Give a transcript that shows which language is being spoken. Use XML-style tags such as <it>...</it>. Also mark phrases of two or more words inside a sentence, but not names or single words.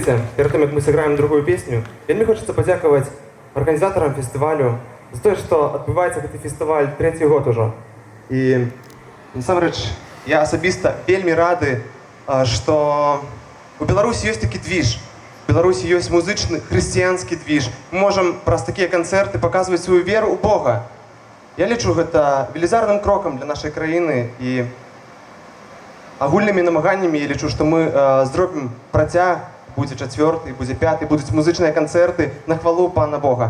<ru>Ведите, перед тем, как мы сыграем другую песню, мне хочется подякувати организаторам фестивалю за то, что отбывается этот фестиваль третий год уже. И,</ru> <be>насамрэч, я особисто вельми рады, что у Беларусі ёсць такі движ. У Беларусі ёсць музычны хрысціянскі движ. Мы можем праз такія канцэрты паказваць сваю веру ў Бога. Я лічу гэта велізарным крокам для нашай краіны і агульнымі намаганнямі я лічу, што мы зробім працяг, будзе 4-й, будзе 5-й, будуць музычныя канцэрты на хвалу Пана Бога.</be>